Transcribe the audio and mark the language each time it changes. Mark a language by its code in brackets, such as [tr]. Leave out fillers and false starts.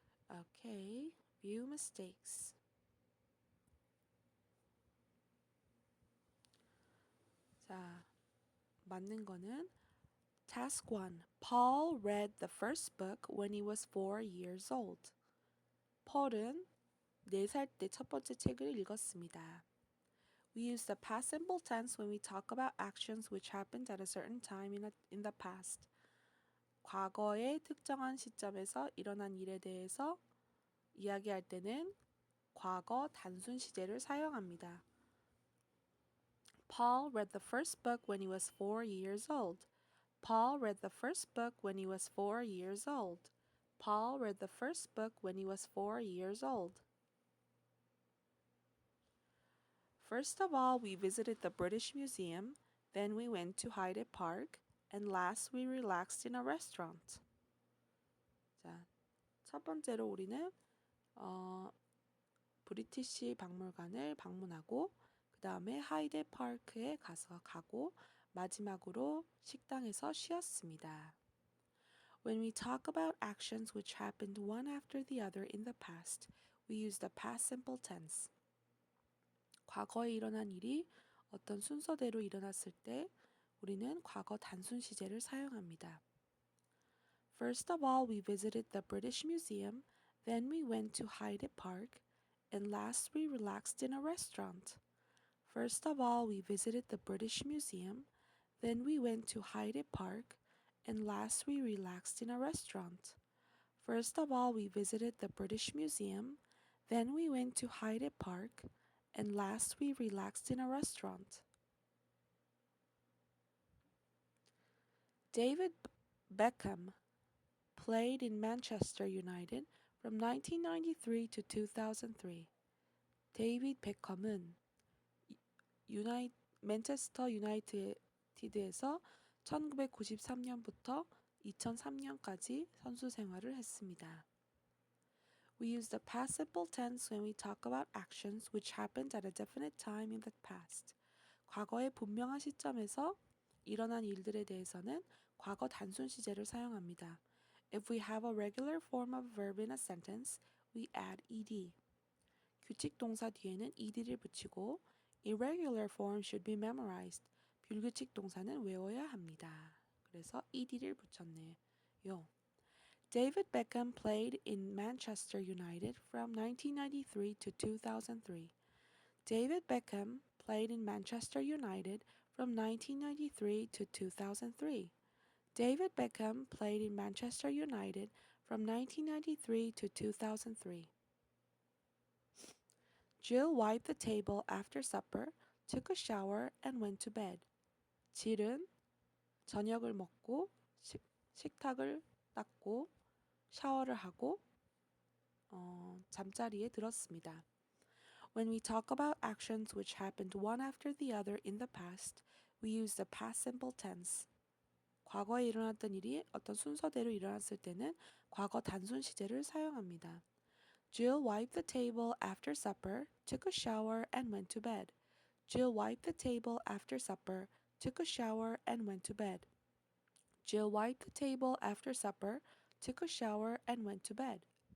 [en] Okay, view mistakes. [ko] 자, 맞는 거는 Task 1. [en] Paul read the first book when he was 4 years old. [ko] Paul은 4살 때 첫 번째 책을 읽었습니다. [en] We use the past simple tense when we talk about actions which happened at a certain time in the past. [ko] 과거의 특정한 시점에서 일어난 일에 대해서 이야기할 때는 과거 단순 시제를 사용합니다. [en] Paul read the first book when he was 4 years old. Paul read the first book when he was 4 years old. Paul read the first book when he was 4 years old. First of all, we visited the British Museum, then we went to Hyde Park, and last we relaxed in a restaurant. [ko] 자, 첫 번째로 우리는 브리티시 박물관을 방문하고 그 다음에 하이드 파크에 가고 마지막으로 식당에서 쉬었습니다. [en] When we talk about actions which happened one after the other in the past, we use the past simple tense. [ko] 과거에 일어난 일이 어떤 순서대로 일어났을 때 우리는 과거 단순 시제를 사용합니다. [en] First of all, we visited the British Museum, then we went to Hyde Park, and last we relaxed in a restaurant. First of all, we visited the British Museum, then we went to Hyde Park, and last we relaxed in a restaurant. First of all, we visited the British Museum, then we went to Hyde Park, and last we relaxed in a restaurant. David Beckham played in Manchester United from 1993 to 2003. [ko] 데이빗 베컴은 맨체스터 유나이티드에서 1993년부터 2003년까지 선수 생활을 했습니다. [en] We use the past simple tense when we talk about actions which happened at a definite time in the past. [ko] 과거의 분명한 시점에서 일어난 일들에 대해서는 과거 단순 시제를 사용합니다. [en] If we have a regular form of verb in a sentence, we add ed. [ko] 규칙 동사 뒤에는 ed를 붙이고 [en] irregular form should be memorized. [ko] 불규칙 동사는 외워야 합니다. 그래서 ed를 붙였네요. [en] David Beckham played in Manchester United from 1993 to 2003. David Beckham played in Manchester United from 1993 to 2003. David Beckham played in Manchester United from 1993 to 2003. Jill wiped the table after supper, took a shower, and went to bed. [ko] 질은 저녁을 먹고 식탁을 닦고 샤워를 하고 잠자리에 들었습니다. [en] When we talk about actions which happened one after the other in the past, we use the past simple tense. [ko] 과거에 일어났던 일이 어떤 순서대로 일어났을 때는 과거 단순 시제를 사용합니다. [en] Jill wiped the table after supper, took a shower, and went to bed. Jill wiped the table after supper, took a shower, and went to bed. Jill wiped the table after supper, took a shower, and went to bed.